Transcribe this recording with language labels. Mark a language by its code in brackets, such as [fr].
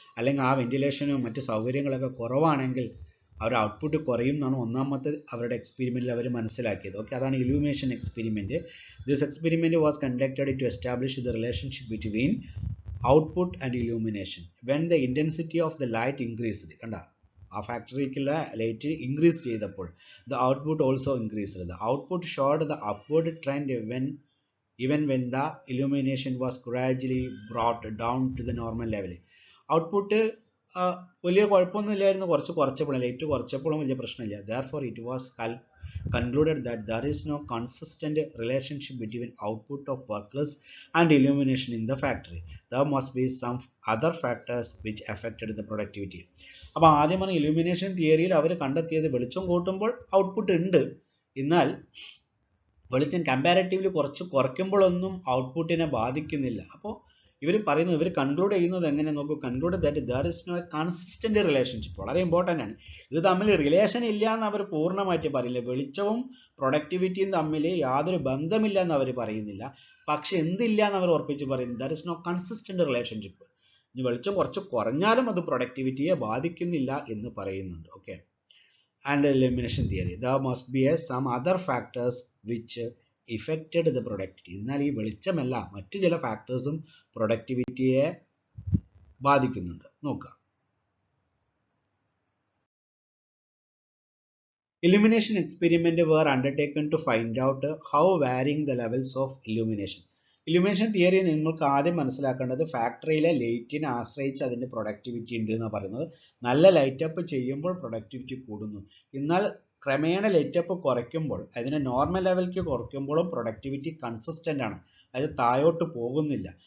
[ml] അല്ലെങ്കിൽ ആ വെന്റിലേഷനും മറ്റ് സൗകര്യങ്ങളൊക്കെ കുറവാണെങ്കിൽ അവരുടെ ഔട്ട്പുട്ട് കുറയും എന്നാണ് ഒന്നാമത്തെ അവരുടെ എക്സ്പെരിമെൻറ്റിൽ അവർ മനസ്സിലാക്കിയത്. ഓക്കെ, അതാണ് illumination experiment. [en] This experiment was conducted to establish the relationship between output and illumination when the intensity of the light increased. [ml] കണ്ട, ആ ഫാക്ടറിക്കുള്ള ലൈറ്റ് ഇൻക്രീസ് ചെയ്തപ്പോൾ [en] The output also increased. The output showed the upward trend even when the illumination was gradually brought down to the normal level. [ml] Output വലിയ കുഴപ്പമൊന്നുമില്ലായിരുന്നു, കുറച്ചപ്പോഴും light കുറച്ചപ്പോഴും വലിയ പ്രശ്നമില്ല. [en] therefore it was concluded that there is no consistent relationship between output of workers and illumination in the factory. There must be some other factors which affected the productivity. [ml] അപ്പോൾ ആദ്യമാണ് illumination തിയറിയിൽ അവർ കണ്ടെത്തിയത് വെളിച്ചം കൂട്ടുമ്പോൾ output ഉണ്ട്, എന്നാൽ വെളിച്ചം comparatively കുറയ്ക്കുമ്പോഴൊന്നും ഔട്ട്പുട്ടിനെ ബാധിക്കുന്നില്ല. അപ്പോൾ ഇവർ പറയുന്നത്, ഇവർ കൺക്ലൂഡ് ചെയ്യുന്നത് എങ്ങനെ നോക്കൂ. [en] Conclude that there is no consistent relationship. [ml] വളരെ ഇമ്പോർട്ടൻ്റ് ആണ്. ഇത് തമ്മിൽ റിലേഷൻ ഇല്ല എന്ന് അവർ പൂർണ്ണമായിട്ട് പറയില്ല. വെളിച്ചവും പ്രൊഡക്ടിവിറ്റിയും തമ്മിൽ യാതൊരു ബന്ധമില്ല എന്ന് അവർ പറയുന്നില്ല. പക്ഷെ എന്തില്ല എന്ന് അവർ ഉറപ്പിച്ച് പറയുന്നു, [en] There is no consistent relationship. [ml] ഇനി വെളിച്ചം കുറഞ്ഞാലും അത് പ്രൊഡക്ടിവിറ്റിയെ ബാധിക്കുന്നില്ല എന്ന് പറയുന്നുണ്ട്. Okay. [en] And elimination theory, there must be some other factors which affected the productivity. [ml] എന്നാൽ ഈ വെളിച്ചമല്ല, മറ്റു ചില ഫാക്ടേഴ്സും പ്രൊഡക്ടിവിറ്റിയെ ബാധിക്കുന്നുണ്ട്. നോക്കുക. [en] Illumination experiment were undertaken to find out how varying the levels of illumination. [ml] Illumination theory നിങ്ങൾക്ക് ആദ്യം മനസ്സിലാക്കേണ്ടത് ഫാക്ടറിയിലെ ലൈറ്റിനെ ആശ്രയിച്ച് അതിൻ്റെ പ്രൊഡക്ടിവിറ്റി ഉണ്ട് എന്നാണ് പറയുന്നത്. നല്ല ലൈറ്റപ്പ് ചെയ്യുമ്പോൾ പ്രൊഡക്ടിവിറ്റി കൂടുന്നു, എന്നാൽ ക്രമേണ ലൈറ്റപ്പ് കുറയ്ക്കുമ്പോൾ, അതിനെ നോർമൽ ലെവലിലേക്ക് കുറയ്ക്കുമ്പോഴും പ്രൊഡക്ടിവിറ്റി കൺസിസ്റ്റൻ്റ് ആണ്, അതായത് താഴോട്ട് പോകുന്നില്ല.